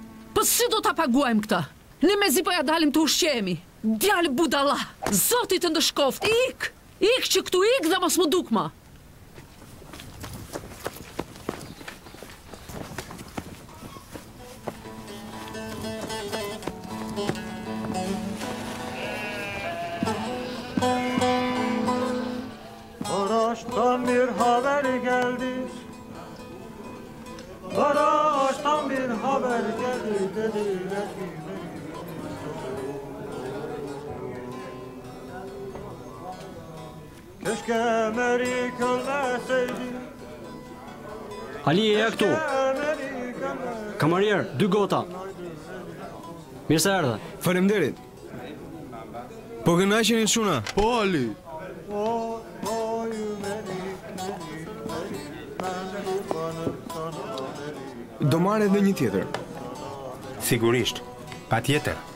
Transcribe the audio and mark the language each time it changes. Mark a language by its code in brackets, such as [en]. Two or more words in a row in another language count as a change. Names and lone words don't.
[sq] Po si do ta paguajmë këta? Ne mezi po ja dalim të ushqemi. Djalë budalla, Zoti të ndëshkoft, ik! Ik që këtu ik dhe mos më duk ma. [tr] Araçtan bir haber geldi. Araçtan bir haber geldi dediler ki keşke Merik ölmeseydi. [sq] Ali e këtu. Kamarier, 2 gota. Mirë se erdhe. Faleminderit. Po kënaqeni shuna. Po Ali. [tr] Oy Merik, ben kurbanım sana Merik. [sq] Do marrë edhe një tjetër. Sigurisht. Patjetër.